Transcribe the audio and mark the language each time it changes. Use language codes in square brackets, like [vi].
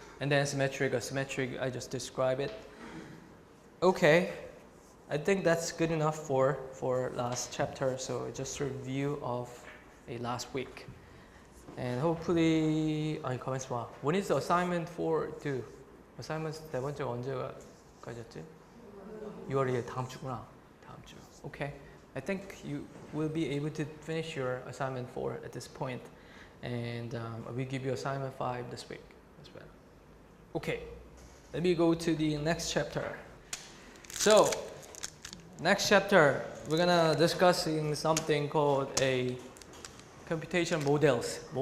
[en] And then asymmetric, I just describe it. Okay, I think that's good enough for last chapter. So just a review of last week. And hopefully, [ko] 가만있어 봐. [en] When is the assignment 4 due? [ko] Assignment 네 번째가 언제까지였지? 6월이에 다음 주구나. 다음 주. Okay. [en] I think you will be able to finish your assignment 4 at this point. And we give you assignment 5 this week as well. Okay. Let me go to the next chapter. So, next chapter, we're gonna discussing something called computation models.